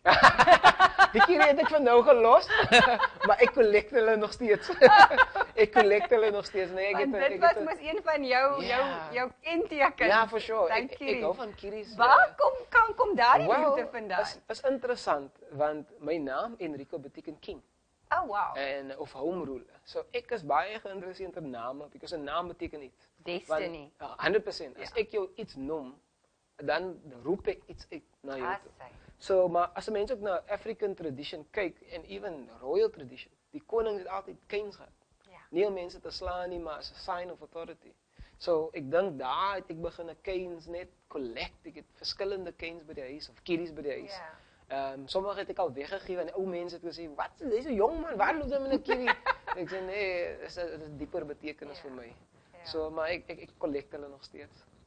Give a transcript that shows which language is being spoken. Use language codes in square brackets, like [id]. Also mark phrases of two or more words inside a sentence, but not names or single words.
[af] Die kierie het ek van nou gelos, maar ek collect hulle nog steeds. Ek collect hulle nog steeds. Nee, dit was mos een van jou kentekens. Ja, [en] for sure. [af] Ek hou van kieries. Waar kom daardie liefde vandaan? Is interessant, want my naam Enrico beteken king. [en] Oh, wow. [af] En of [en] home ruler. [af] So ek is baie geïnteresseerd in name, because 'n naam beteken iets. Destiny. 100%. As ek jou iets noem, dan roep ek iets uit na jou toe. So, maar as 'n mens ook na [en] African tradition [af] kyk, en [en] even royal tradition, [af] die koning het altyd canes gehad. Nie om mense te slaan nie, maar [en] as a sign of authority. [af] So, ek dink daar het ek begin 'n canes net collect. Ek het verskillende canes by die huis, of kieries by die huis. Sommige het ek al weggegee, en ou mense het gesê, wat, dis 'n jong man, waar loop jy met 'n kierie? Ek sê, nee, dit is 'n dieper betekenis vir my. So, maar ek collect hulle nog steeds.